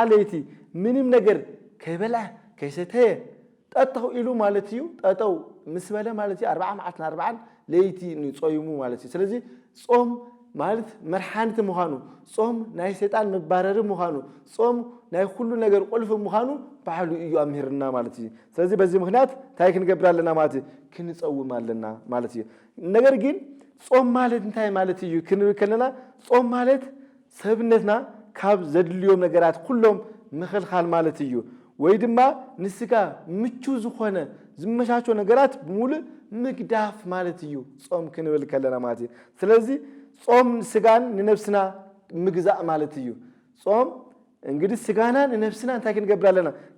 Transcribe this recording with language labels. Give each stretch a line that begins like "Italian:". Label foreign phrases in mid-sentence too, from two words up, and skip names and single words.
Tigrinya: ለይቲ ምንም ነገር ከይበልዐ ከይሰተየ ጠጠው ኢሉ ማለት እዩ ጠጠው ምስ በለ ማለት እዩ 40 መዓልቲ 40 ለይቲ ንጾይሙ ማለት እዩ ስለዚህ ጾም ማለት መርሓንቲ ምዃኑ ጾም ናይ ሰይጣን መባረሪ ምዃኑ ጾም ናይ ኩሉ ነገር ቁልፍ ምዃኑ ባዕሉ እዩ ኣምሂርና ማለት እዩ ስለዚህ በዚህ ምክንያት እንታይ ክንገብር ኣለና ማለት እዩ ክንጸውም ኣለና ማለት እዩ ነገር ግን ጾም ማለት እንታይ ማለት እዩ ክንብል ከለና ጾም ማለት ሰብነትና ካብ ዘድልዮም ነገራት ኩሎም ምኽልኻል ማለት እዩ ወይ ድማ ንስጋ ምቹ ዝኾነ ዝመቻቾ ነገራት ብሙሉእ ምግዳፍ ማለት እዩ ጾም ክንብል ከለና ማለት እዩ ስለዚህ ጾም ስጋን ንነፍስና ምግዛእ ማለት እዩ ጾም እንግዲህ ስጋና ንነፍስና እንታይ ክንገብር ኣለና